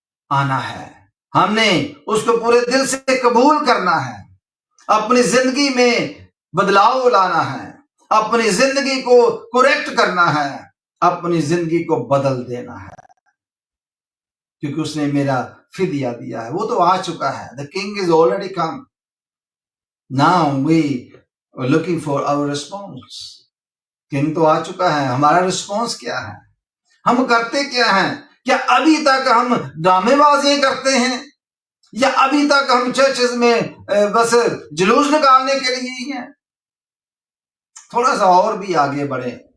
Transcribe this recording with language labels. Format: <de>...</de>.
<ur>آنا ہے، ہم نے اس کو پورے دل سے قبول کرنا ہے، اپنی زندگی میں بدلاؤ لانا ہے، اپنی زندگی کو کریکٹ کرنا ہے، اپنی زندگی کو بدل دینا ہے، کیونکہ اس نے میرا فدیہ دیا ہے، وہ تو آ چکا ہے۔</ur> <en>The king is already come. Now we are looking for our response.</en> <ur>King تو آ چکا ہے، ہمارا رسپانس کیا ہے؟ ہم کرتے کیا ہیں؟ کیا ابھی تک ہم ڈرامے بازیاں کرتے ہیں، یا ابھی تک ہم چرچز میں بس جلوس نکالنے کے لیے ہی ہیں؟ تھوڑا سا اور بھی آگے بڑھیں</ur>